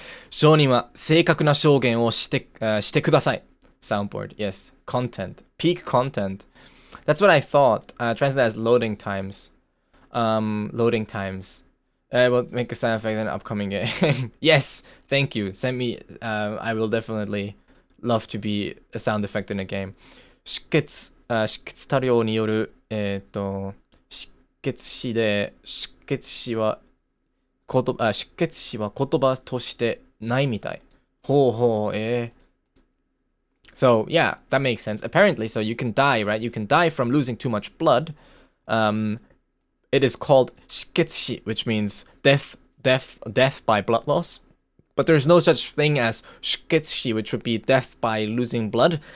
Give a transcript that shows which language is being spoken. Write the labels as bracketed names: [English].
[Japanese] 証人は正確な証言をしてください. [English] Soundboard, yes. Content. Peak content. That's what I thought. Translate as loading times. Loading times. We'll make a sound effect in an upcoming game. Yes, thank you. Send me. I will definitely love to be a sound effect in a game. [Japanese] 出血多量による出血死で出血死は言葉としてないみたい。 [English] ほうほうSo yeah, that makes sense. Apparently, so you can die, right? You can die from losing too much blood. It is called 失血死, which means death by blood loss. But there's no such thing as 出血死, which would be death by losing blood.